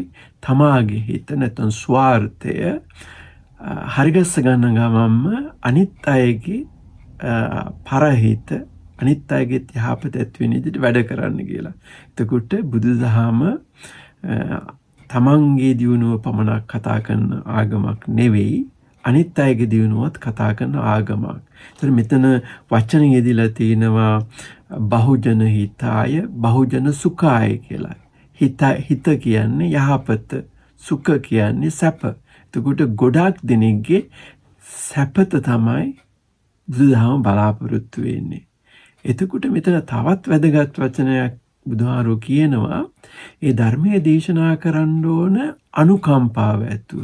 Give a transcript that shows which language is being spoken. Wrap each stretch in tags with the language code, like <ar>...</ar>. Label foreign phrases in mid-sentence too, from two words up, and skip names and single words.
<si>තමාගේ හිත නැත්නම් ස්වාර්ථය හරිගස්ස ගන්න ගමන්ම අනිත් අයගේ පරහිත අනිත් අයගේ යහපත ඇති වෙන විදිහට වැඩ කරන්න කියලා. එතකොට බුදුදහම තමන්ගේ දියුණුව පමණක් කතා කරන ආගමක් නෙවෙයි, අනිත් අයගේ දියුණුවත් කතා කරන ආගමක්. ඒතර මෙතන වචන යෙදিলা තිනවා</si> <pi>බහුජන හිතාය බහුජන සුඛාය</pi> <si>කියලා. හිත කියන්නේ යහපත, සුඛ කියන්නේ සැප. එතකොට ගොඩාක් දෙනෙක්ගේ සැපත තමයි බුදුදහම බලාපොරොත්තු වෙන්නේ. එතකොට මෙතන තවත් වැදගත් වචනයක් බුදුහාරෝ කියනවා ඒ ධර්මයේ දේශනා කරන්න ඕන අනුකම්පාව ඇතුව.</si>